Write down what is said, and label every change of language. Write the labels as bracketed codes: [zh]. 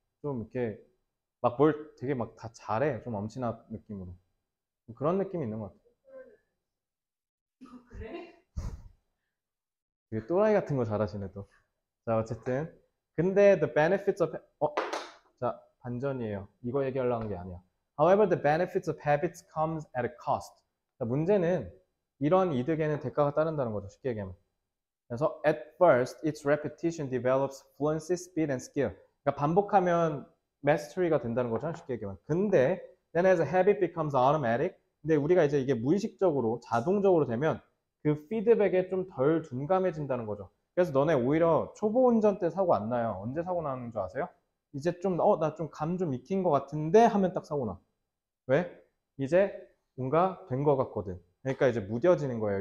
[ko] 좀 이렇게 막 뭘 되게 막 다 잘해. 좀 엄친아 느낌으로. 그런 느낌이 있는 것 같아. 되게 또라이 같은 거 잘하시네 또. 자, 어쨌든 근데 [en] the benefits of [ko] 자, 반전이에요. 이거 얘기하려는 게 아니야. [en] However, the benefits of habits comes at a cost. [ko] 자, 문제는 이런 이득에는 대가가 따른다는 거죠. 쉽게 얘기하면. 그래서 [en] at first, its repetition develops fluency, speed, and skill. [ko] 그러니까 반복하면 mastery가 된다는 거죠. 쉽게 얘기하면. 근데 [en] then as a habit becomes automatic. [ko] 근데 우리가 이제 이게 무의식적으로 자동적으로 되면 그 피드백에 좀 덜 둔감해진다는 거죠. 그래서 너네 오히려 초보 운전 때 사고 안 나요. 언제 사고 나는 줄 아세요? 이제 좀, 나 좀 감 좀 익힌 것 같은데 하면 딱 사고 나. 왜? 이제 뭔가 된 것 같거든. 그러니까 이제 무뎌지는 거예요.